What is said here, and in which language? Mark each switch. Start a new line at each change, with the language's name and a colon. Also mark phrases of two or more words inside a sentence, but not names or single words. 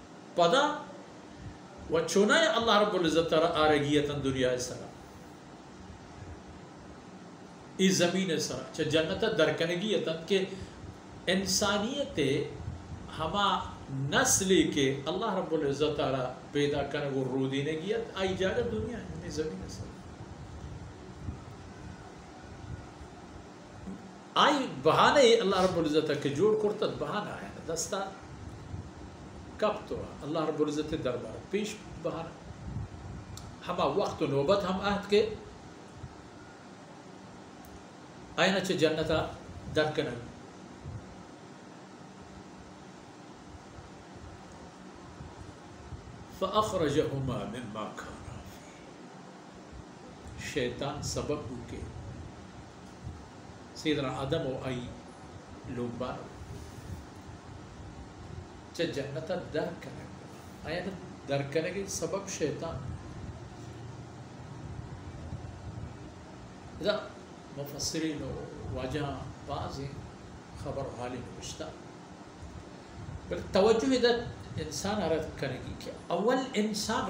Brahui: پدا و چونای
Arabic: اللہ رب العزت
Brahui: آرگیتا دنیا سرا ای زمین سرا چا جنت درکنگیتا کہ انسانیت ہما نسلی کے
Arabic: اللہ رب العزت
Brahui: پیدا کنگو رو دینگیت آئی جاگہ دنیا ہے زمین سرا آئی بہانے
Arabic: اللہ رب العزت
Brahui: کے جوڑ کرتا بہانا ہے دستا کب تو
Arabic: اللہ رب العزت
Brahui: دربار پیش بہانا ہما وقت و نوبت ہم آہد کے آئینہ چھ جنتا درکنگ
Arabic: فَأَخْرَجَهُمَا مِمَّا كَانَا فِيهِ
Brahui: شیطان سبب ہو کے سیدنا آدم و آئی لوگ بارو چا جنتا در کنگ آیا در کنگ سبب شیطان اذا مفسرین و واجہ بعضی خبر حالی نوشتا بل توجہ اذا انسان رد کنگی کہ اول انسان